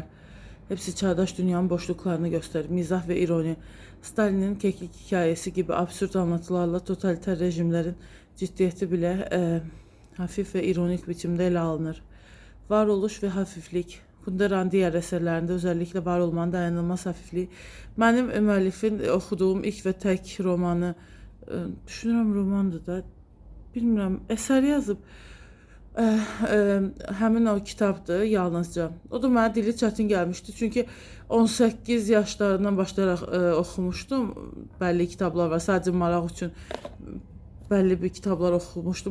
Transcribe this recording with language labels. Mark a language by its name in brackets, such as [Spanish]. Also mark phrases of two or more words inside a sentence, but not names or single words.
[Turkish] Hepsi çağdaş dünyanın boşluklarını gösterir. Mizah ve ironi, Stalin'in keklik hikayesi gibi absürt anlatılarla totaliter rejimlerin ciddiyeti bile hafif ve ironik biçimde ele alınır. Varoluş ve hafiflik, Kundera'nın diğer eserlerinde özellikle var olmanın dayanılmaz hafifliği. Benim müəllifin okuduğum ilk ve tek romanı, [Azerbaijani] düşünürəm romandır da, bilmirəm, eser yazıb. Həmin o kitabdır yalnızca. O da mənə dili çətin gəlmişdi. Çünki 18 yaşlarından başlayaraq oxumuşdum. Bəlli kitablar var. Sadəcə maraq üçün bəlli bir kitablar oxumuşdum.